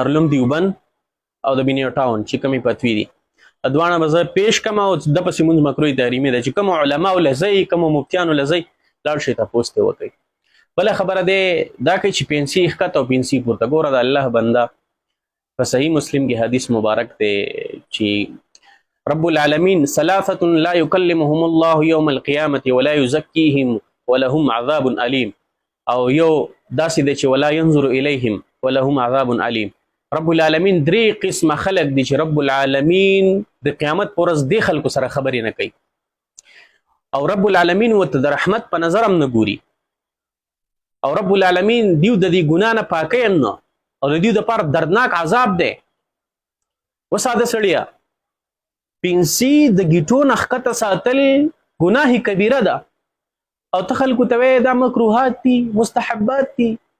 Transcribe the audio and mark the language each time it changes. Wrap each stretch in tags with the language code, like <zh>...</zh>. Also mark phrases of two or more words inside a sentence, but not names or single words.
<ps>دارالعلوم دیوبند او د بنیرا ټاون چې کومې فتوی دي دواړه به زه پیش کړم او د پسې منځ مکروه تحریمي دی چې کومو علماو له ځئ کومو مفتیانو له ځئ لاړ شئ تپوس ترې وکئ بله خبره دی دا کوي چې پنسي ښکته او پنسي پورته ګوره د الله بنده په صحیح مسلم کې حدیث مبارک دی چې رب العالمین</ps> <ar>ثلاثة لا يكلمهم الله يوم القيامة ولا يزكيهم ولهم عذاب عليم</ar> <ps>او یو داسې دی چې</ps> <ar>ولا ينظر إليهم ولهم عذاب عليم</ar> <ps>رب العالمین درې قسمه خلق دي چې رب العالمین د قیامت پر ورځ دې خلکو سره خبرې نه کوي او رب العالمین ورته د رحمت په نظر هم نه ګوري او رب العالمین دیو د دې ګناه نه پاکوي هم نه او د دیو دپاره دردناک عذاب دی وساده سړیه پنسي د ګیټو نه ښکته ساتل ګناه کبیره ده او ته خلکو ته وایې دا مکروهات دي مستحبات دي</ps>